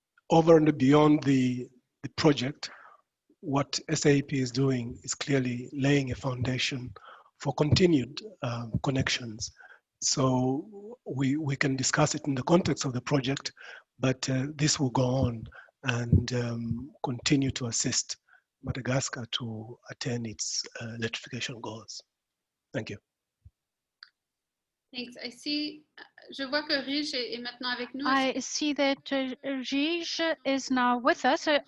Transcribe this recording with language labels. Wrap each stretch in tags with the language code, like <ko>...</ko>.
<en>Over and beyond the project, what SAP is doing is clearly laying a foundation for continued connections. So we can discuss it in the context of the project, but this will go on and continue to assist Madagascar to attain its electrification goals. Thank you. Thanks.</en> <fr>Je vois que Rige est maintenant avec nous.</fr> <en>I see that Rige is now with us.</en>